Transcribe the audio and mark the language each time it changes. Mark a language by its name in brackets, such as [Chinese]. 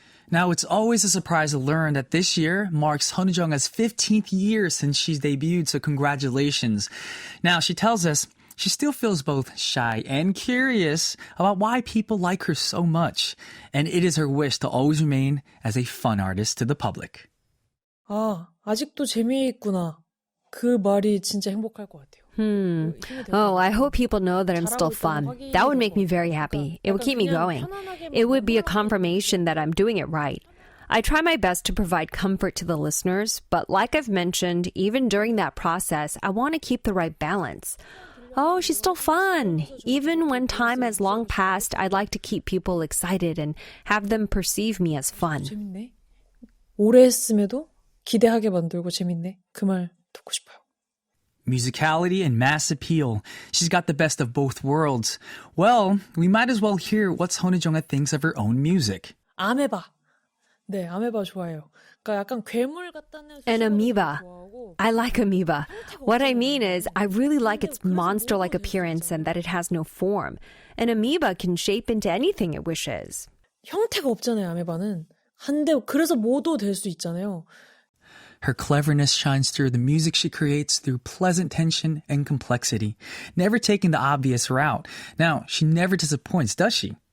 [English] Now, it's always a surprise to learn that this year marks 선우정아's 15th year since she's debuted, so congratulations. Now, she tells us she still feels both shy and curious about why people like her so much, and it is her wish to always remain as a fun artist to the public. [Korean] 아, 아직도 재미있구나. 그 말이 진짜 행복할 것 같아요. [English] Oh, I hope people know that I'm still fun. That would make me very happy. It would keep me going. It would be a confirmation that I'm doing it right. I try my best to provide comfort to the listeners, but like I've mentioned, even during that process, I want to keep the right balance. Oh, she's still fun. Even when time has long passed, I'd like to keep people excited and have them perceive me as fun. [Korean] 재밌네. 오래 했음에도 기대하게 만들고 재밌네. 그 말 듣고 싶어요. [English] Musicality and mass appeal. She's got the best of both worlds. Well, we might as well hear what 선우정아 thinks of her own music. [Korean] 아메바. 네, 아메바 좋아해요. 그러니까 약간 괴물 같다는 [English] An amoeba. I like amoeba. What I mean is, I really like its monster-like appearance and that it has no form. An amoeba can shape into anything it wishes. [Korean] 형태가 없잖아요, 아메바는. 한데 그래서 뭐도 될 수 있잖아요. [English] Her cleverness shines through the music she creates through pleasant tension and complexity, never taking the obvious route. Now, she never disappoints, does she?